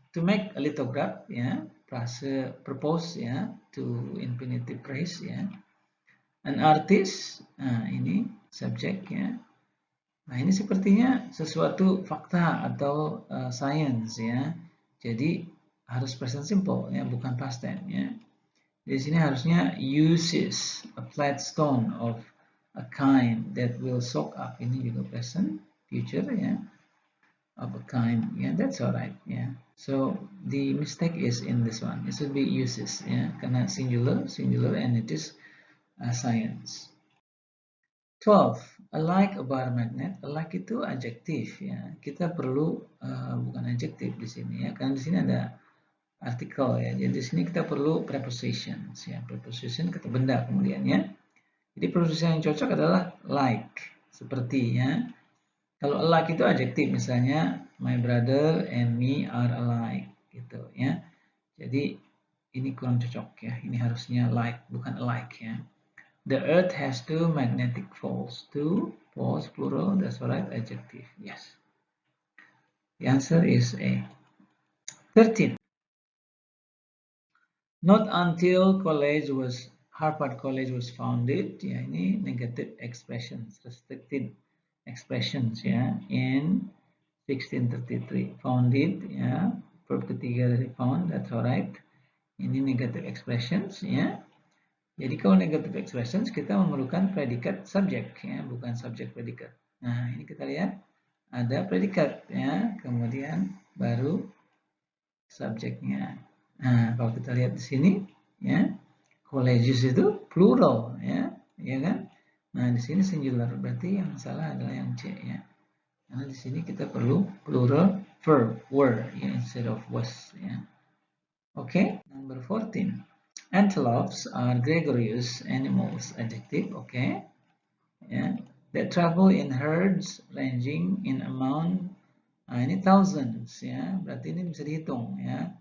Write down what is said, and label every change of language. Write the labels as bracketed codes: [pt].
[en] To make a lithograph ya, propose ya, to infinitive phrase ya. An artist, [id] nah ini subjek ya. Nah ini sepertinya sesuatu fakta atau science ya. Jadi harus present simple ya, bukan past tense ya. Di sini harusnya [en] uses a flat stone of a kind that will soak up. [id] Ini juga present future ya. [en] Of a kind, yeah, that's alright, yeah. So the mistake is in this one. It should be uses, yeah, karena singular, and it is science. 12. Alike a bar magnet. [id] Alike itu adjektif, ya. Kita perlu bukan adjektif di sini, ya, karena di sini ada artikel, ya. Jadi di sini kita perlu prepositions, ya. Preposition kata benda kemudian, ya. Jadi preposition yang cocok adalah like, seperti, ya. Kalau alike itu adjektif, misalnya [en] my brother and me are alike, [id] gitu ya. Jadi ini kurang cocok ya. Ini harusnya like, bukan alike ya. [en] The earth has two magnetic poles. Two poles plural, that's right, adjective. Yes. The answer is A. 13. Not until Harvard College was founded. Ya, ini negative expressions, restricted expressions ya in 1633. Found it ya, verb [id] ketiga dari [en] found, that's alright. [id] Ini negative expressions ya. Jadi kalau negative expressions kita memerlukan predikat subject ya, bukan subject predikat. Nah, ini kita lihat ada predikat ya, kemudian baru subjeknya. Nah, kalau kita lihat di sini ya, colleges itu plural ya, ya kan? Nah, di sini singular, berarti yang salah adalah yang C ya. Karena di sini kita perlu [en] plural verb were [id] ya, [en] instead of was [id] ya. [en] Okay, number 14. Antelopes are gregarious animals, adjective, okay. Yeah, that travel in herds ranging in amount. [id] Nah, ini thousands ya, berarti ini bisa dihitung ya.